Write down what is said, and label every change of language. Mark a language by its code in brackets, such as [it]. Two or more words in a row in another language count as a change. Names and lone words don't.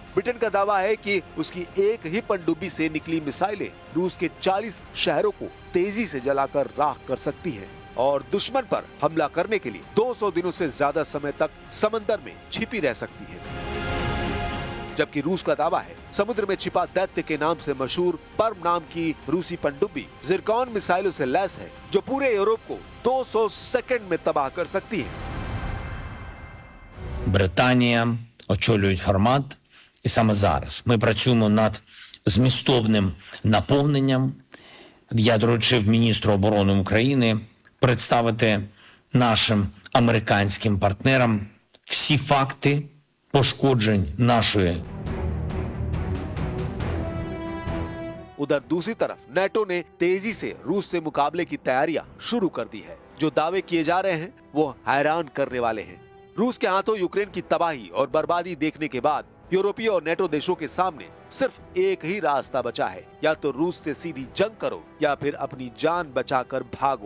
[hi] ब्रिटेन का दावा है कि उसकी एक ही पनडुब्बी से निकली मिसाइलें रूस के 40 शहरों को तेजी से जलाकर राख कर सकती हैं और दुश्मन पर हमला करने के लिए 200 दिनों से ज्यादा समय तक समंदर में छिपी रह सकती है। जबकि रूस का दावा है समुद्र में छिपा दैत्य के नाम से मशहूर पर्म नाम की रूसी पनडुब्बी जिरकॉन मिसाइलों से लैस है जो पूरे यूरोप को 200 सेकंड में तबाह कर सकती है। [uk] Британія очолюють формат, і саме зараз ми працюємо над змістовним наповненням. Я доручив міністру оборони України представити нашим американським партнерам всі факти पошкоджень нашої. [hi] उधर दूसरी तरफ नेटो ने तेजी से रूस से मुकाबले की तैयारियां शुरू कर दी है। जो दावे किए जा रहे हैं वो हैरान करने वाले हैं। रूस के हाथों यूक्रेन की तबाही और बर्बादी देखने के बाद यूरोपीय और नेटो देशों के सामने सिर्फ एक ही रास्ता बचा है, या तो रूस से सीधी जंग करो या फिर अपनी जान बचाकर भागो।